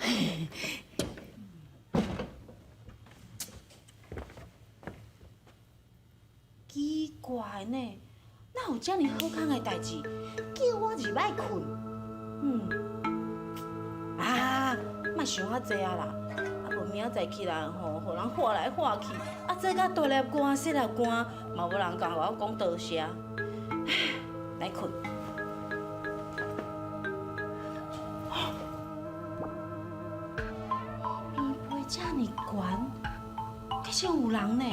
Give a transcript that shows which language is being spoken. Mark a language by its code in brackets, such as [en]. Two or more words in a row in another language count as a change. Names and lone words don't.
[nan] 奇怪呢，哪有遮尔好康的代志，叫我入来困？莫想遐济啊啦！啊无明仔载起来吼，互人喊来喊去，啊做甲大粒汗、细粒汗，嘛无人甲我讲多谢。来困。棉被遮尔悬，的确有人呢。